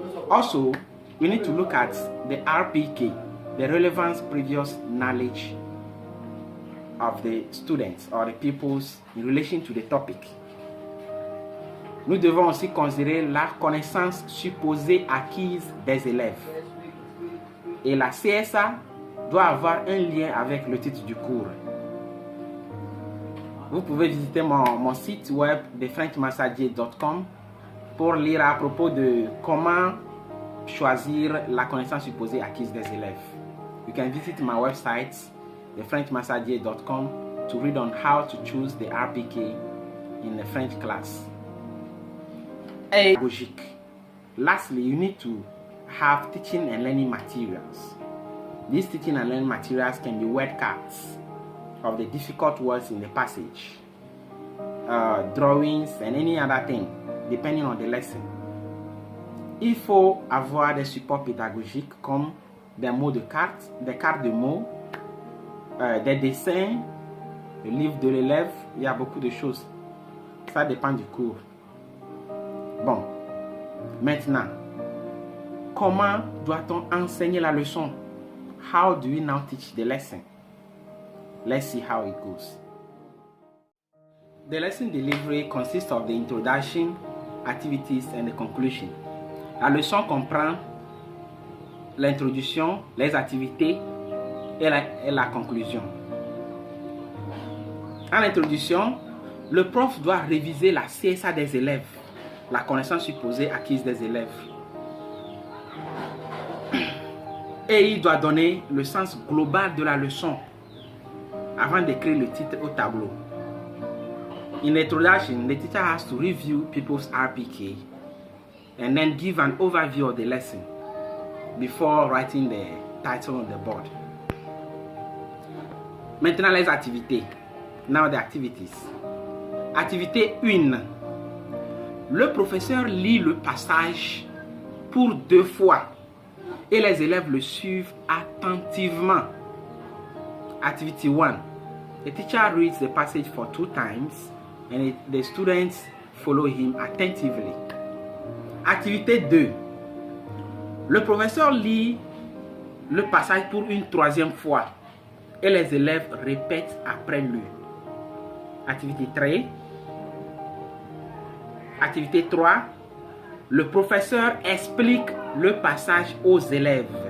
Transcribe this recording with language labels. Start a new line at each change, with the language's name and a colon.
English: Also, we need to look at the RPK, the relevance previous knowledge of the students or the pupils in relation to the topic.
French: Nous devons aussi considérer la connaissance supposée acquise des élèves. Et la CSA doit avoir un lien avec le titre du cours. Vous pouvez visiter mon site web thefrenchmastergh.com pour lire à propos de comment choisir la connaissance supposée acquise des élèves.
English: You can visit my website thefrenchmastergh.com to read on how to choose the RPK in the French class. Pedagogique. Lastly, you need to have teaching and learning materials. These teaching and learning materials can be word cards of the difficult words in the passage, drawings and any other thing, depending on the lesson.
French: Il faut avoir des supports pédagogiques comme des mots de cartes, des cartes de mots, des dessins, le livre de l'élève. Il y a beaucoup de choses. Ça dépend du cours. Bon, maintenant, comment doit-on enseigner la leçon?
English: How do we now teach the lesson? Let's see how it goes. The lesson delivery consists of the introduction, activities, and the conclusion.
French: La leçon comprend l'introduction, les activités et la conclusion. En introduction, le prof doit réviser la CSA des élèves, la connaissance supposée acquise des élèves. Et il doit donner le sens global de la leçon avant d'écrire le titre au tableau.
English: In introduction, the teacher has to review people's RPK and then give an overview of the lesson before writing the title on the board.
French: Maintenant les activités.
English: Now the activities.
French: Activité 1. Le professeur lit le passage pour 2 fois et les élèves le suivent attentivement.
English: Activity 1. The teacher reads the passage for 2 times and the students follow him attentively.
French: Activité 2. Le professeur lit le passage pour une 3e fois et les élèves répètent après lui. Activité 3. Activité 3. Le professeur explique le passage aux élèves.